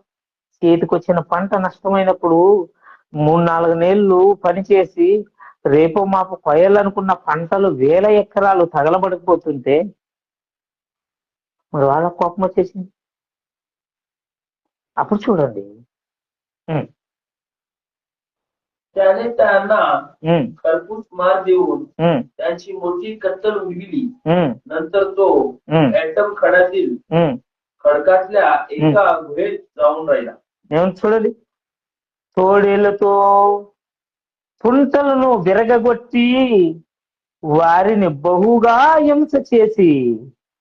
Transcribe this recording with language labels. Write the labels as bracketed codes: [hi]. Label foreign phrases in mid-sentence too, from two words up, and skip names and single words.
[te] చేతికి వచ్చిన పంట నష్టమైనప్పుడు 3-4 నెలలు పనిచేసి రేపు మాపు కొయ్యాలనుకున్న పంటలు 1000 ఎకరాలు తగలబడిపోతుంటే మరి వాళ్ళ కోపం వచ్చేసింది. అప్పుడు చూడండి, [mr] त्याने त्यांना खरपूस मार देऊन त्यांची मोठी कत्तल उडविली. नंतर तो ऍटम खड्यातील खडकातल्या एका गुहेत जाऊन राहिला. [te] ఏమని చూడండి, తోడేళ్లతో తుంటలను విరగగొట్టి వారిని బహుగా హింస చేసి